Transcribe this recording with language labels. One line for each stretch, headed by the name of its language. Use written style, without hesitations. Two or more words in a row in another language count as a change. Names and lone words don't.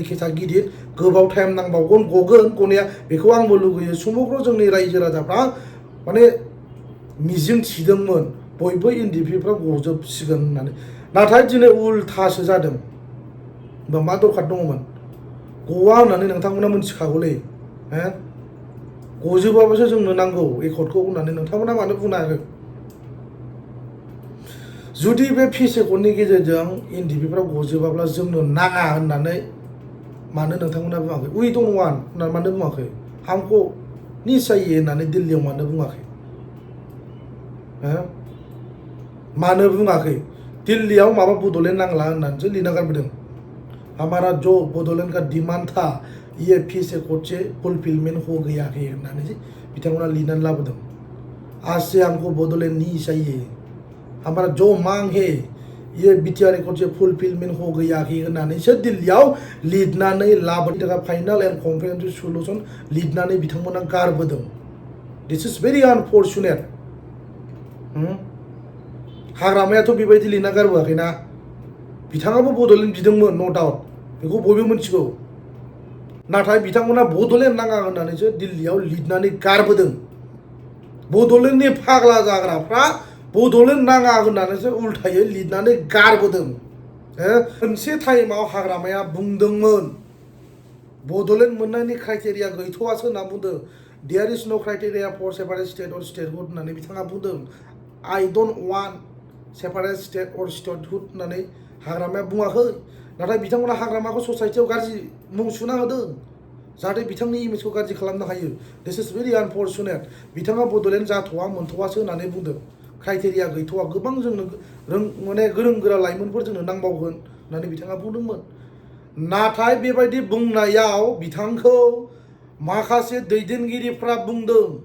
Bodo: केसा गिदिर गोबाव टाइम नांबावगोन गगोन गनाया बेखौ आंबो लुगैयो समग्र जोंनि रायजो राजाफ्रा माने मिजिं थिदोंमोन बयबो एनडिपिफ्रा गजोबसिगोन होननानै नाथाय दिनै उल्थासो जादों होमबा मा दरखार दङमोन गवा होननानै नोंथांमोना मिथिखागौलै गजोबाबासो जोंनो नांगौ एकर्डखौ होननानै नोंथांमोना मानो बुंनो हागोन जुदि बे
English: peace accordनि
Bodo: गेजेरजों एनडिपिफ्रा गजोबाब्ला जोंनो नाङा होननानै मानो नोंथांमोना बुङाखै
English: we don't want
Bodo: होननानै मानो बुङाखै
Hindi: हमको नहीं चाहिए
Bodo: होननानै दिल्लीयाव मानो बुङाखै मानो बुङाखै दिल्लीयाव माबा बड'लेण्ड नांला होननानैसो लिरना गारबोदों
Hindi: हमारा जो बडोलेंड का डिमांड था ये पीस एकॉर्ड से फुलफिलमेंट हो गया है
Bodo: होननानै बिथांमोना लिरनानै लाबोदों
Hindi: आज से हमको बडोलेंड नहीं चाहिए हमारा जो मांग है ये बीटीआर एकॉर्ड से फुलफिलमेंट हो गया है
Bodo: होननानैसो दिल्लीयाव लिरनानै लाबोदों थाखाय
English: final and comprehensive solution
Bodo: लिरनानै बिथांमोना गारबोदों
English: this is very unfortunate
Bodo: हाग्रामायाथ' बेबायदि लिरना गारबोआखैना बिथाङाबो बड'लेण्ड बिदोंमोन
English: no doubt
Bodo: बेखौ बयबो मिथिगौ नाथाय बिथांमोना बड'लेण्ड नाङा होननानैसो दिल्लीयाव लिरनानै गारबोदों बड'लेण्डनि फाग्ला जाग्राफ्रा बड'लेण्ड नाङा होननानैसो उल्थायै लिरनानै गारबोदों मोनसे टाइमाव हाग्रामाया बुंदोंमोन बड'लेण्ड मोननायनि क्राइटेरिया गैथ'वासो होनना बुंदों
English: there is no criteria for separate state or statehood
Bodo: होननानै बिथाङा बुंदों
English: I don't want separate state or statehood
Bodo: होननानै हाग्रामाया बुङाखै नाथाय बिथांमोना हाग्रामाखौ ससाइटियाव गाज्रि मुं सुना होदों जाहाथे बिथांनि इमेजखौ गाज्रि खालामनो हायो
English: this is very unfortunate
Bodo: बिथाङा बड'लेण्ड जाथ'वा मोनथ'वासो होननानै बुंदों क्राइटेरिया गैथ'वा गोबां जोंनो माने गोरों गोरा लाइमोनफोर जोंनो नांबावगोन होननानै बिथाङा बुंदोंमोन नाथाय बेबायदि बुंनायाव बिथांखौ माखासे दैदेनगिरिफ्रा बुंदों